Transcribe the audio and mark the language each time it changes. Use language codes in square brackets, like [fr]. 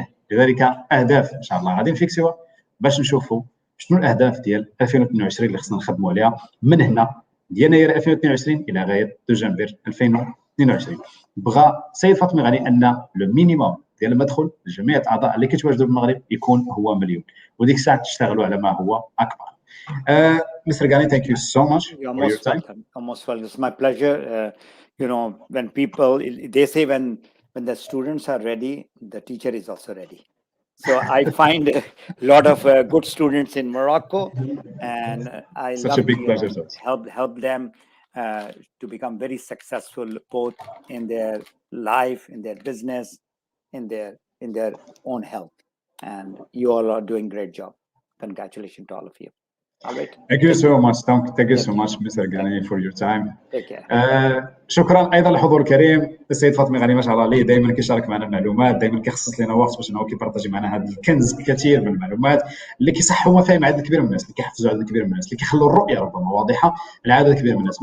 [ar] لذلك اهداف ان شاء الله غادي نفيكسيوها باش نشوفوا شنو الاهداف ديال 2022 اللي خصنا نخدموا عليها من هنا ديال يناير 2022 الى غايه دجنبر 2022. بغى السيد فاطمي غني ان لو مينيموم ديال المدخول لجميع الاعضاء اللي كيتواجدوا في المغرب يكون هو مليون، وديك الساعه تشتغلوا على ما هو اكبر. [en] Mr. Ghani, thank you so much for your time. You're most welcome. It's my pleasure. When people, they say when the students are ready, the teacher is also ready. So I find a lot of good students in Morocco, and I love to help them to become very successful, both in their life, in their business, in their own health. And you all are doing a great job. Congratulations to all of you. All right. Thank you so much. Thank you so much, Mr. Ghani, for your time. Take care. [ar] شكرا ايضا للحضور الكريم. السيد فاطمي غني ما شاء الله عليه دائما كيشارك معنا المعلومات، دائما كيخصص لنا وقت باش انه كيبارطاجي معنا هذا الكنز الكثير من المعلومات اللي كيصحوا مفاهيم عدد كبير من الناس، اللي كيحفزوا عدد كبير من الناس، اللي كيخلوا الرؤيه ربما واضحه لعدد كبير من الناس.